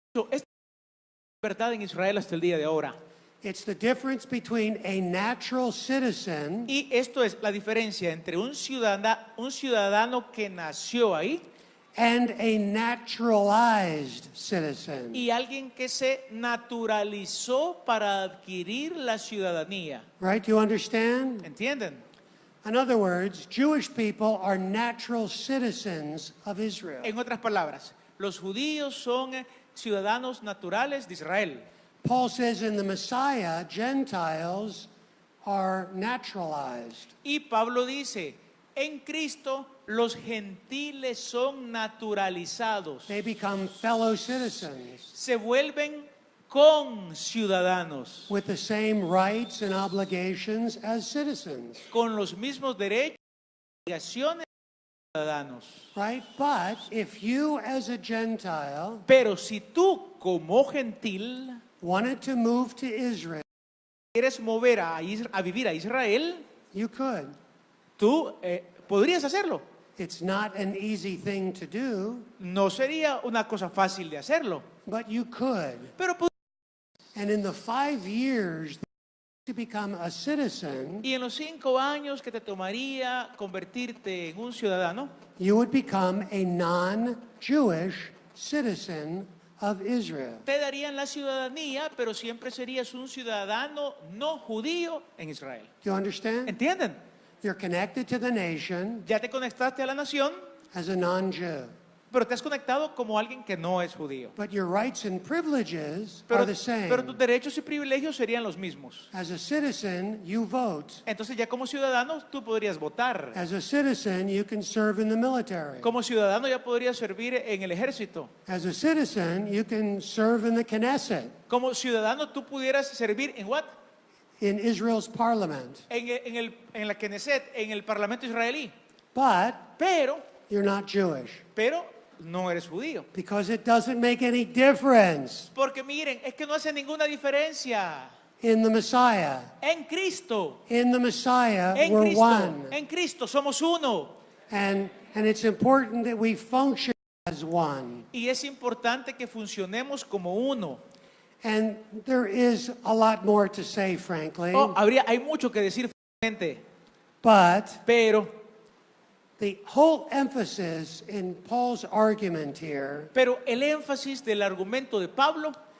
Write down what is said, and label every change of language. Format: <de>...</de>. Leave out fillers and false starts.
<es>Es verdad en Israel hasta el día de ahora.</es> <en>It's the difference between a natural citizen</en> <es>Y esto es la diferencia entre un ciudadano que nació ahí</es> <en>and a naturalized citizen.</en> <es>y alguien que se naturalizó para adquirir la ciudadanía.</es> <en>Right? Do you understand?</en> <es>¿Entienden?</es> <en>In other words, Jewish people are natural citizens of Israel.</en> <es>En otras palabras, los judíos son ciudadanos naturales de Israel.</es> <en>Paul says in the Messiah, Gentiles are naturalized.</en> <es>Y Pablo dice, en Cristo los gentiles son naturalizados.</es> <en>They become fellow citizens</en> <es>Se vuelven conciudadanos,</es> <en>with the same rights and obligations as citizens.</en> <es>con los mismos derechos y obligaciones de ciudadanos.</es> <en>Right? But if you as a Gentile</en> <es>Pero si tú como gentil</es> <en>wanted to move to Israel,</en> <es>quieres mover a vivir a Israel,</es> <en>you could.</en> <es>tú podrías hacerlo.</es> <en>It's not an easy thing to do,</en> <es>No sería una cosa fácil de hacerlo,</es> <en>but you could.</en> <es>pero</es> <en>And in the 5 years to become a citizen,</en> <es>y en los 5 años que te tomaría convertirte en un ciudadano,</es> <en>you would become a non-Jewish citizen of Israel.</en> <es>te darían la ciudadanía, pero siempre serías un ciudadano no judío en Israel.</es> <en>Do you understand?</en> <es>¿Entienden?</es> <en>You're connected to the nation</en> <es>Ya te conectaste a la nación,</es> <en>as a non-Jew.</en> <es>pero te has conectado como alguien que no es judío.</es> <en>But your rights and privileges</en> <es>Pero,</es> <en>are the same.</en> <es>pero tus derechos y privilegios serían los mismos.</es> <en>As a citizen, you vote.</en> <es>Entonces ya como ciudadano tú podrías votar.</es> <en>As a citizen, you can serve in the military.</en> <es>Como ciudadano ya podrías servir en el ejército.</es> <en>As a citizen, you can serve in the Knesset,</en> <es>Como ciudadano tú pudieras servir en</es> <en>what? in Israel's parliament.</en> <es>En la Knesset, en el parlamento israelí.</es> <en>But</en> <es>Pero</es> <en>you're not Jewish</en> <es>no eres judío.</es> <en>because it doesn't make any difference</en> <es>Porque miren, es que no hace ninguna diferencia.</es> <en>in the Messiah.</en> <es>En Cristo,</es> <en>In the Messiah,</en> <es>en</es> <en>we're</en> <es>Cristo,</es> <en>one.</en> <es>en Cristo somos uno.</es> <en>And it's important that we function as one.</en> <es>Y es importante que funcionemos como uno.</es> <en>And there is a lot more to say, frankly.</en> <es>Hay mucho que decir, francamente,</es> <en>But</en> <es>pero</es> <en>the whole emphasis in Paul's argument here</en> <es>el énfasis del argumento de Pablo</es>